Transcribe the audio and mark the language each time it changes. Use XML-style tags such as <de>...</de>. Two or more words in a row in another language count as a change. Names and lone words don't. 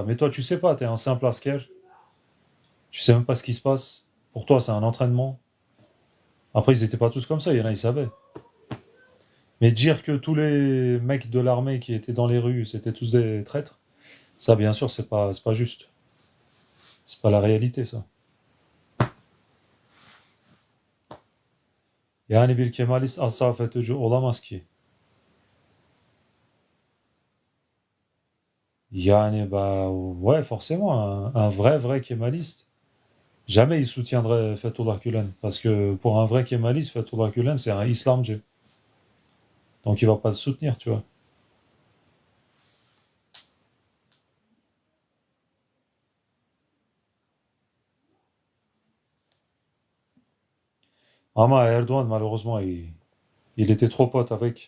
<fr>Mais toi, tu sais pas, t'es un simple asker, tu sais même pas ce qui se passe. Pour toi, c'est un entraînement. Après, ils étaient pas tous comme ça, il y en a, ils savaient. Mais dire que tous les mecs de l'armée qui étaient dans les rues, c'était tous des traîtres, ça, bien sûr, c'est pas juste. C'est pas la réalité, ça.</fr> <tr>Yani bir Kemalist asla FETÖ'cü olamaz ki. Yani,</tr> <fr>bah, ouais, forcément, un vrai kémaliste. Jamais il soutiendrait Fethullah Gülen. Parce que pour un vrai kémaliste, Fethullah Gülen, c'est un islamgé. Donc il va pas le soutenir, tu vois. Ama Erdogan, malheureusement, il était trop pote avec.</fr>